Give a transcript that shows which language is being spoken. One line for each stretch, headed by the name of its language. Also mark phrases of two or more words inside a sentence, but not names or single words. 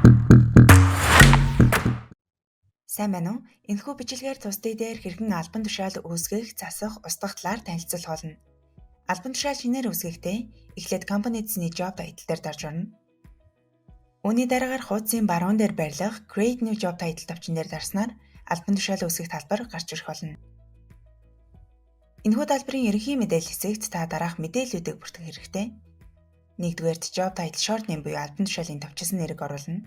Mongolian: Сайн байна уу? Энэхүү бичлэгээр тусдаа дээр хэрхэн албан тушаал үүсгэх, засах, устгах талаар танилцуулах болно. Албан тушаал шинээр үүсгэхдээ эхлээд компани эзний
English: job title
Mongolian: дээр дарж орно. Үүний дараагаар хуудсын баруун дээр байрлах
English: Create New Job Title
Mongolian: товчон дээр дарснаар албан тушаал үүсгэх талбар гарч ирэх болно. Энэхүү талбарын ерөнхий мэдээлэл хэсэгт та дараах мэдээллүүдийг бүртгэх хэрэгтэй. 1-р
English: Job Title Short Name
Mongolian: буюу албан тушаалын товчсон нэрийг оруулна.